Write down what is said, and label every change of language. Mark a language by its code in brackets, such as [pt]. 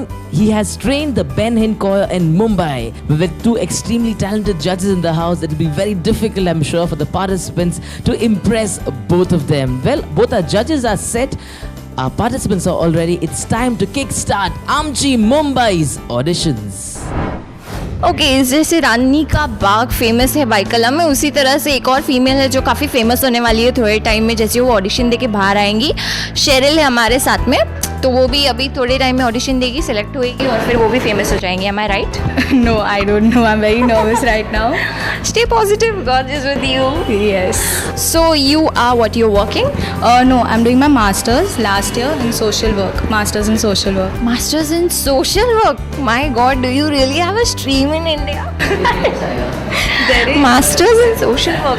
[en] He has trained the Ben Hinn Choir in Mumbai. With 2 extremely talented judges in the house, it will be very difficult, I'm sure, for the participants to impress both of them. Well, both our judges are set. Our participants are all ready. It's time to kickstart Amchi Mumbai's auditions. [hi] Okay, जैसे रानी का बाग famous है बाइकला में, उसी तरह से एक और female है जो काफ़ी फेमस होने वाली है थोड़े टाइम में। जैसे वो ऑडिशन देके बाहर आएंगी, शेरिल है हमारे साथ में, तो वो भी अभी थोड़े टाइम में ऑडिशन देगी, सेलेक्ट होएगी और फिर वो भी फेमस हो जाएंगी। [en] Am I right? No, I don't know. I'm very nervous right now. Stay positive. God is with you. Yes. So you are what you're working? No, I'm doing my master's last year in social work. Master's in social work. Masters in social work. My God, do you really have a stream in India? Masters in social work.